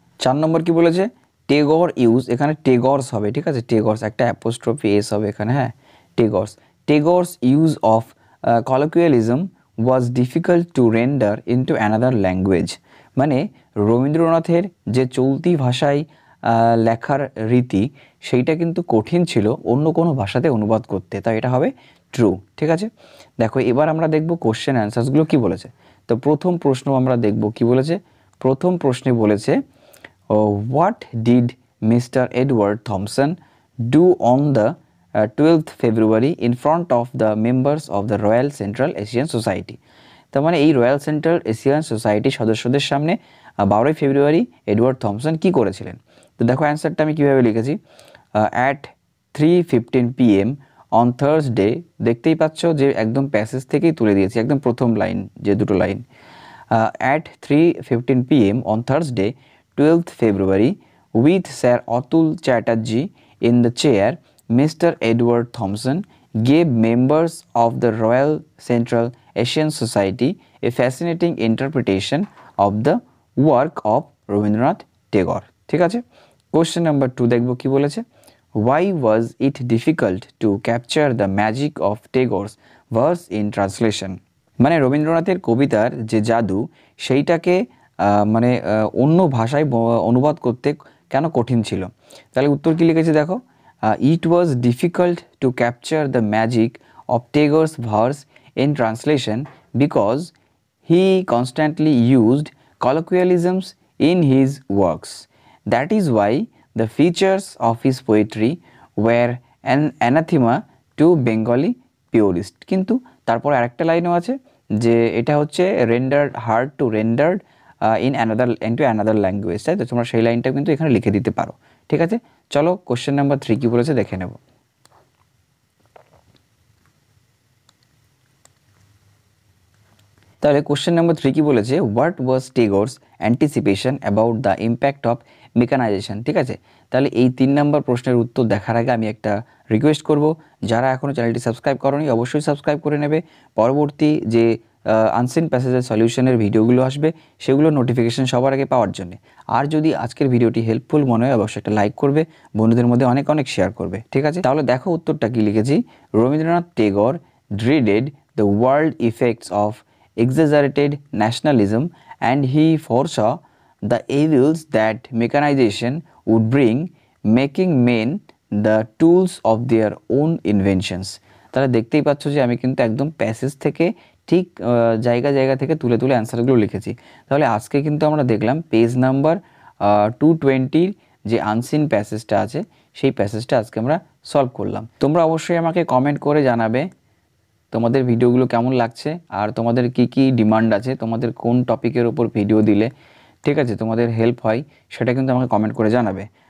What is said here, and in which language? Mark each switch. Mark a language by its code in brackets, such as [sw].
[bn] 4 নম্বর কি বলেছে, টেগর ইউজ, এখানে টেগরস হবে, ঠিক আছে, টেগরস একটা অ্যাপোস্ট্রফি এস হবে এখানে, হ্যাঁ, [en] Tagore's use of colloquialism was difficult to render into another language, [bn] মানে রবীন্দ্রনাথের যে চলতি ভাষায় লেখার রীতি সেইটা কিন্তু কঠিন ছিল অন্য কোনো ভাষাতে অনুবাদ করতে, তাই এটা হবে ট্রু। ঠিক আছে, দেখো এবার আমরা দেখব কোশ্চেন অ্যান্সার্সগুলো কি বলেছে। তো প্রথম প্রশ্ন আমরা দেখব কি বলেছে। প্রথম প্রশ্নে বলেছে, [en] What did mister Edward Thomson do on the 12th February in front of the members of the Royal Central Asian Society। [bn] তার মানে এই রয়্যাল সেন্ট্রাল এশিয়ান সোসাইটির সদস্যদের সামনে 12ই ফেব্রুয়ারি এডওয়ার্ড থমসন কি করেছিলেন। তো দেখো অ্যান্সারটা আমি কীভাবে লিখেছি, [en] at 3:15 PM on Thursday, [bn] দেখতেই পাচ্ছ যে একদম প্যাসেজ থেকেই তুলে দিয়েছি, একদম প্রথম লাইন, যে দুটো line, [en] At 3:15 PM on Thursday 12th February with Sir Atul Chatterjee in the chair, Mr. Edward Thompson gave members of the Royal Central Asian Society a fascinating interpretation of the work of Rabindranath Tagore। [bn] ঠিক আছে, question number 2 দেখব কি বলেছে, [en] why was it difficult to capture the magic of Tagore's verse in translation, [bn] মানে রবীন্দ্রনাথের কবিতার যে জাদু সেইটাকে মানে অন্য ভাষায় অনুবাদ করতে কেন কঠিন ছিল। তাহলে উত্তর কি লিখেছে দেখো, [en] It was difficult to capture the magic of Tagore's verse in translation because he constantly used colloquialisms in his works. That is why the features of his poetry were an anathema to Bengali purist. [bn] কিন্তু তারপর আরেকটা লাইনও আছে যে এটা হচ্ছে [en] rendered hard to rendered into another language, [bn] তাই তো? তোমরা সেই লাইনটা কিন্তু এখানে লিখে দিতে পারো, ঠিক আছে? চলো কোশ্চেন নাম্বার 3 কি বলেছে দেখে নেব। তাহলে কোশ্চেন নাম্বার 3 কি বলেছে, [en] what was Tagore's anticipation about the impact of mechanization, [bn] ঠিক আছে? তাহলে এই 3 নম্বর প্রশ্নের উত্তর দেখার আগে আমি একটা রিকোয়েস্ট করব, যারা এখনও চ্যানেলটি সাবস্ক্রাইব করোনি অবশ্যই সাবস্ক্রাইব করে নেবে। পরবর্তী যে আনসিন প্যাসেজের সলিউশনের ভিডিওগুলো আসবে সেগুলো নোটিফিকেশন সবার আগে পাওয়ার জন্য। আর যদি আজকের ভিডিওটি হেল্পফুল মনে হয় অবশ্যই একটা লাইক করবে, বন্ধুদের মধ্যে অনেক অনেক শেয়ার করবে, ঠিক আছে? তাহলে দেখো উত্তরটা কি লিখেছি। [en] Rabindranath Tagore dreaded the world effects of exaggerated nationalism and he foresaw the evils that mechanization would bring, making men the tools of their own inventions. [bn] তাহলে দেখতেই পাচ্ছ যে আমি কিন্তু একদম প্যাসেজ থেকে ঠিক জায়গা থেকে তুলে অ্যান্সারগুলো লিখেছি। তাহলে আজকে কিন্তু আমরা দেখলাম পেজ নাম্বার 220 যে আনসিন প্যাসেজটা আছে সেই প্যাসেজটা আজকে আমরা সলভ করলাম। তোমরা অবশ্যই আমাকে কমেন্ট করে জানাবে তোমাদের ভিডিওগুলো কেমন লাগছে আর তোমাদের কি ডিমান্ড আছে, তোমাদের কোন টপিকের ওপর ভিডিও দিলে ঠিক আছে তোমাদের হেল্প হয় সেটা কিন্তু আমাকে কমেন্ট করে জানাবে।